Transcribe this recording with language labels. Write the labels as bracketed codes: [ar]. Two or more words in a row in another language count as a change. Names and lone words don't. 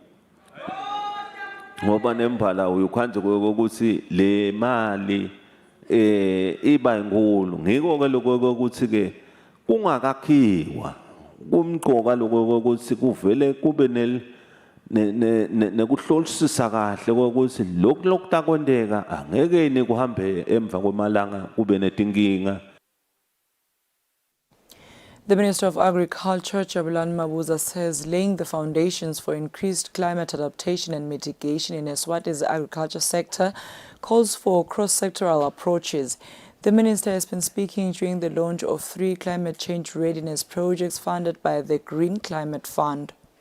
[ss] ngoba nembala uyukhanze ukuthi le mali iba inkulu ngiko ke lokho ukuthi ke kungakakhiwa kumqoka lokho ukuthi kuvele kube nekuhlolisisa kahle ukuthi lokhu takwendeka angeke ni kuhambe emva kwemalanga kube netinkinga. [en] The Minister of Agriculture, Judicial Mabuza, says laying the foundations for increased climate adaptation and mitigation in Eswatini's agriculture sector calls for cross-sectoral approaches. The minister has been speaking during the launch of 3 climate change readiness projects funded by the Green Climate Fund.